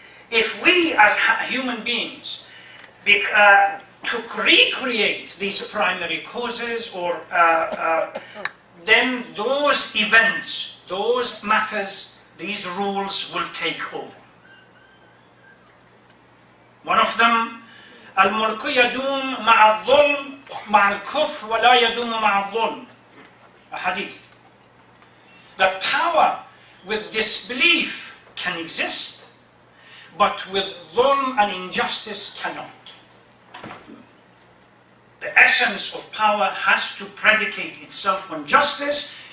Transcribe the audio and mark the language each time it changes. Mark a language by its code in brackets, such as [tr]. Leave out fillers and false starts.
[en] If we as human beings to recreate these primary causes, or then those events, those matters, these rules will take over. One of them, [ar] الملك يدوم مع الظلم مع الكفر ولا يدوم مع الظلم. [en] A hadith. That power with disbelief can exist, but with dhulm and injustice cannot. The essence of power has to predicate itself on justice.